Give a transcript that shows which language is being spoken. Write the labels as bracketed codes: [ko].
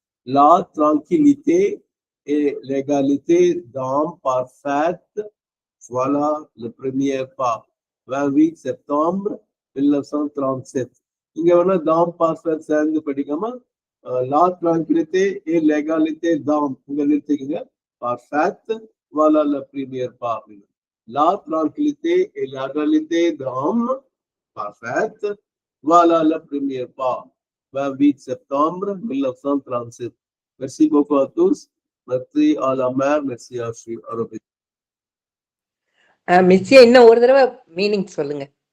[fr] லா டிராங்கிலிட்டே et l'égalité d'âme parfaite, voilà le premier pas. 28 septembre 1937. [ta] இங்க வேணா தாம் பார்ஃபெக்ட் சேர்ந்து படிக்காம [fr] La tranquillité et l'égalité d'âme. [ta] இங்க நிறுத்திக்கங்க. [fr] Parfaite, voilà le premier pas. La tranquillité et l'égalité d'âme, parfaite, voilà le premier pas. 28 septembre 1937. Merci beaucoup à tous. Merci à la mère, merci à Arabic. [ta] மிஸ்ஸியா இன்னும் ஒரு தடவை meaning சொல்லுங்க.